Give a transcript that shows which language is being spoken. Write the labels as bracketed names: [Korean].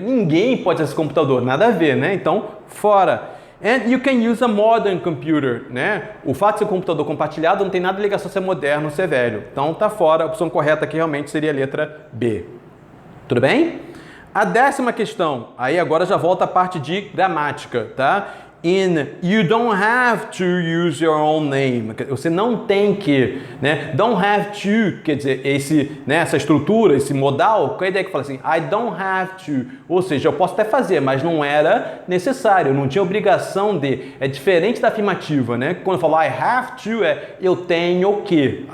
[Portuguese] Ninguém pode usar esse computador. Nada a ver, né? Então, fora. [English] And you can use a modern computer, [Portuguese] né? O fato de ser um computador compartilhado não tem nada de ligação se é moderno ou se é velho. Então tá fora. A opção correta aqui realmente seria a letra B. Tudo bem? A 10ª questão, aí agora já volta a parte de gramática, tá? [English] You don't have to use your own name. [Portuguese] Você não tem que, né? [English] Don't have to, [Portuguese] quer dizer, essa estrutura, esse modal, qual é a ideia que fala assim? [English] I don't have to. [Portuguese] Ou seja, eu posso até fazer, mas não era necessário, não tinha obrigação de. É diferente da afirmativa, né? Quando eu falo [English] I have to, [Portuguese] eu tenho que.